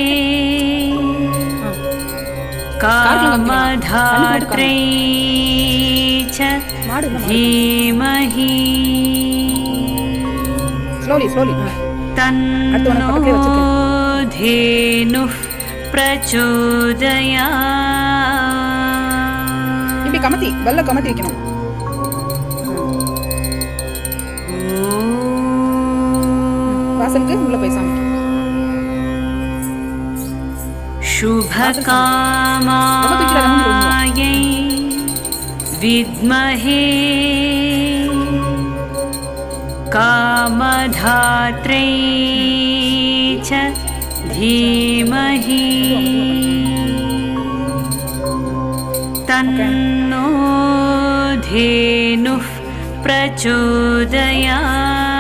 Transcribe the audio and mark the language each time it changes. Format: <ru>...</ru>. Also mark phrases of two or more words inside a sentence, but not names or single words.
<sa>कामधात्रै च धीमहि तन्नो धेनुः प्रचोदयात्.</sa> <ta>இப்படி கமத்தி வெள்ள கமத்தி வைக்கணும். வாசலுக்கு உள்ள போய் சாமி.</ta> <sa>शुभकामायै विद्महे कामधात्रै च धीमहि तन्नो धेनुः प्रचोदयात्.</sa>